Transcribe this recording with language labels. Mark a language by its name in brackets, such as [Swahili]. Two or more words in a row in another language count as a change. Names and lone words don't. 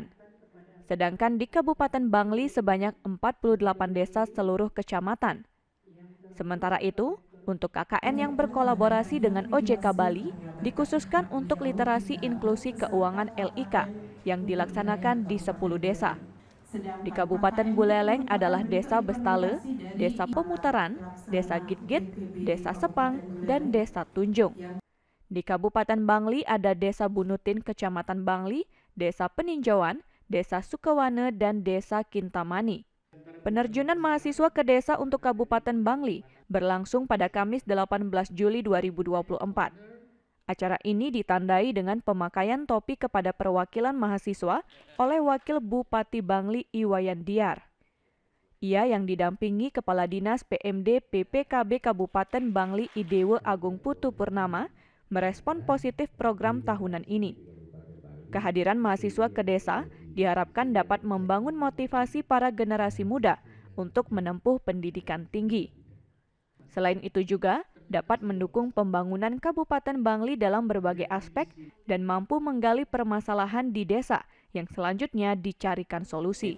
[Indonesian] Sedangkan di Kabupaten Bangli sebanyak 48 desa seluruh kecamatan. Sementara itu, untuk KKN yang berkolaborasi dengan OJK Bali, dikhususkan untuk literasi inklusi keuangan LIK yang dilaksanakan di 10 desa. Di Kabupaten Buleleng adalah Desa Bestale, Desa Pemutaran, Desa Gitgit, Desa Sepang, dan Desa Tunjung. Di Kabupaten Bangli ada Desa Bunutin Kecamatan Bangli, Desa Peninjauan, Desa Sukawane, dan Desa Kintamani. Penerjunan mahasiswa ke desa untuk Kabupaten Bangli berlangsung pada Kamis 18 Juli 2024. Acara ini ditandai dengan pemakaian topi kepada perwakilan mahasiswa oleh Wakil Bupati Bangli Iwayan Diar. Ia yang didampingi Kepala Dinas PMD PPKB Kabupaten Bangli Idewe Agung Putu Purnama merespon positif program tahunan ini. Kehadiran mahasiswa ke desa diharapkan dapat membangun motivasi para generasi muda untuk menempuh pendidikan tinggi. Selain itu juga dapat mendukung pembangunan Kabupaten Bangli dalam berbagai aspek dan mampu menggali permasalahan di desa yang selanjutnya dicarikan solusi.